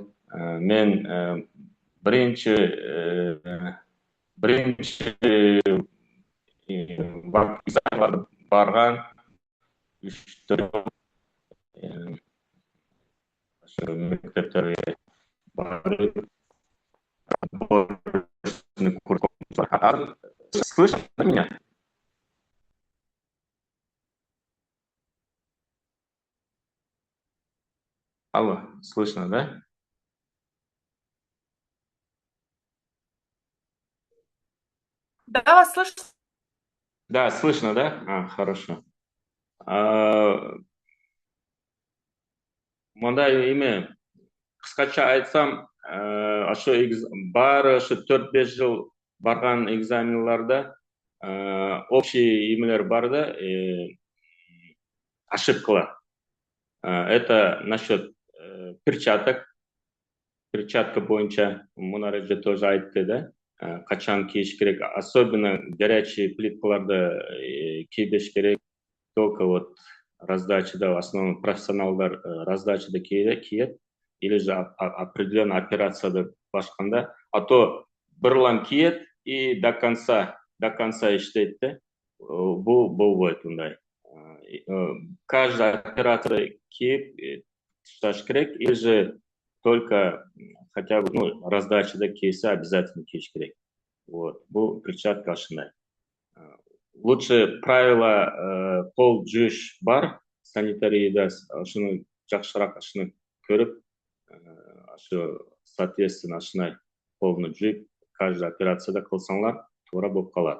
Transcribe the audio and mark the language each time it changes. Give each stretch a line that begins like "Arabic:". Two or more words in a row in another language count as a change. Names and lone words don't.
Kyrgyz: Мен биринчи экзаменге барган, 3-4 мектептерге барып,
Russian: слышно меня? Алло, слышно, да? Да, вас слышно. Да, слышно, да? Хорошо.
Kyrgyz: Мындай эме кыскача айтсам, ошо баары ошо 4-5 жыл барган экзамендерде общий эмелер бар да, ошибкалар.
Russian: Это насчет перчаток.
Kyrgyz: Перчатка боюнча Мунар эже тоже айтты да, качан кийиш керек,
Russian: особенно горячий
Kyrgyz: плиткаларды кийбеш керек.
Russian: Только вот
Kyrgyz: раздачада,
Russian: в основном
Kyrgyz: профессионалдар раздачада киет,
Russian: или же определенная
Kyrgyz: операцияда башканда,
Russian: а то
Kyrgyz: бырлам киет
Russian: и до конца
Kyrgyz: иштейт да. Бул болбойт мындай.
Russian: Каждая операция
Kyrgyz: кийип ташташ керек,
Russian: или же только хотя бы
Kyrgyz: раздачада кийсе обязательно кийиш керек. Вот. Бул перчатка ушундай.
Russian: Лучше правила
Kyrgyz: кол жууш бар санитарияда, ошону жакшыраак ашыны көрүп, ошо соответственно ашынай колуну жууп, каждый операцияда кылсаңар туура болуп калат.